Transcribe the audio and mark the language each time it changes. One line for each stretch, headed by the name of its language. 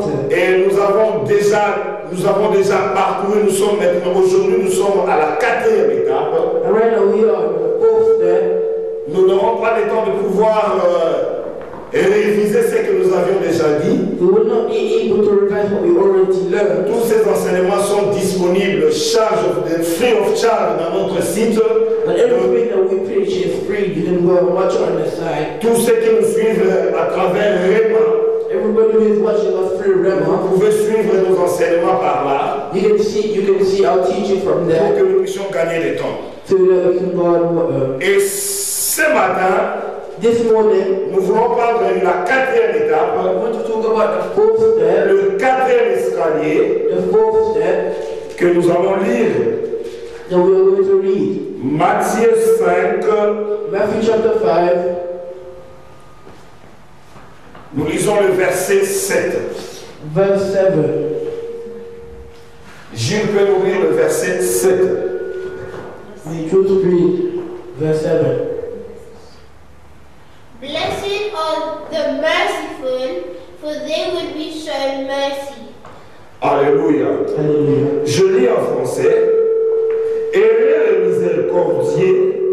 French: Et nous avons déjà parcouru, nous sommes maintenant, aujourd'hui nous sommes à la 4e étape.
English: And right now we are in the 4th step.
French: Nous n'aurons pas le temps de pouvoir réviser ce que nous avions déjà dit.
English: We will not be able to revise what we already learned.
French: Tous ces enseignements sont disponibles
English: free of charge
French: dans notre site.
English: But everything that we preach is free. You can go and watch on the side.
French: Tous ceux qui nous suivent à travers Rema,
English: everybody who is watching us through Rema,
French: vous pouvez suivre nos enseignements par là.
English: You can see our teaching from there.
French: Pour que nous puissions gagner du temps.
English: So that we can go on,
French: Et ce matin,
English: this morning,
French: nous voulons prendre la 4e étape.
English: I want to talk about the 4th step.
French: Le 4e escalier.
English: The 4th step.
French: Que nous allons lire.
English: That we are going to read.
French: Matthieu 5.
English: Matthew chapter 5.
French: Nous lisons le verset 7.
English: Verse 7.
French: Gilles peut nous lire le verset 7.
English: We choose to read verse 7. Blessed are the merciful, for they will be shown mercy.
French: Alléluia. Alléluia. Je lis en français. Ayez le miséricordieux